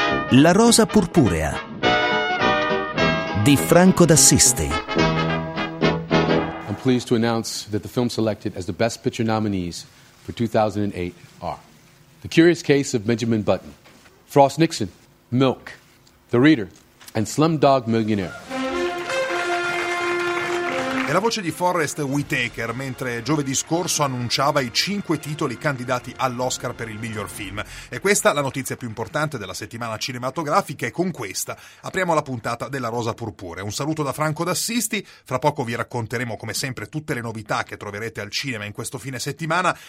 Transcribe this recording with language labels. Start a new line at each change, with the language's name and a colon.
Italian: La rosa purpurea di Franco D'Assisi.
English: I'm pleased to announce that the film selected as the best picture nominees for 2008 are The Curious Case of Benjamin Button, Frost Nixon, Milk, The Reader and Slumdog Millionaire.
Italian: È la voce di Forrest Whitaker mentre giovedì scorso annunciava i 5 titoli candidati all'Oscar per il miglior film. E questa è la notizia più importante della settimana cinematografica e con questa apriamo la puntata della Rosa Purpurea. Un saluto da Franco D'Assisi, fra poco vi racconteremo come sempre tutte le novità che troverete al cinema in questo fine settimana.